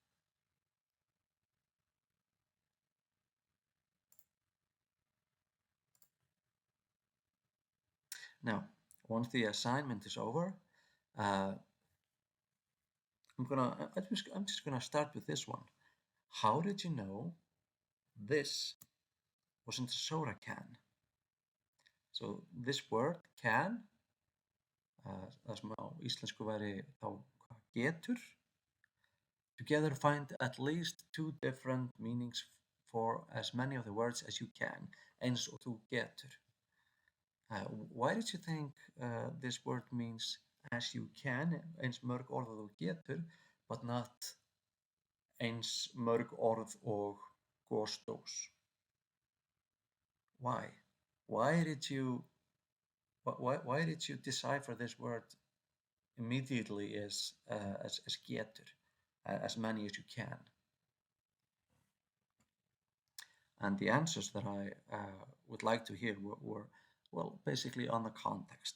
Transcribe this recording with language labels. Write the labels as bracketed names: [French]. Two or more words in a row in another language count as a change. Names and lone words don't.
[English] Now, once the assignment is over, uh, I'm just gonna start with this one. How did you know this wasn't a soda can? So this word can, [Icelandic] það sem á íslensku væri þá getur, [English] together find at least two different meanings for as many of the words as you can, [Icelandic] eins og þú getur. [English] Why did you think this word means as you can, [Icelandic] eins mörg orð og þú getur, [English] but not [Icelandic] eins mörg orð og gosdós? [English] Why? Why did you why did you decipher this word immediately as getur, as many as you can? And the answers that I would like to hear were well, basically on the context.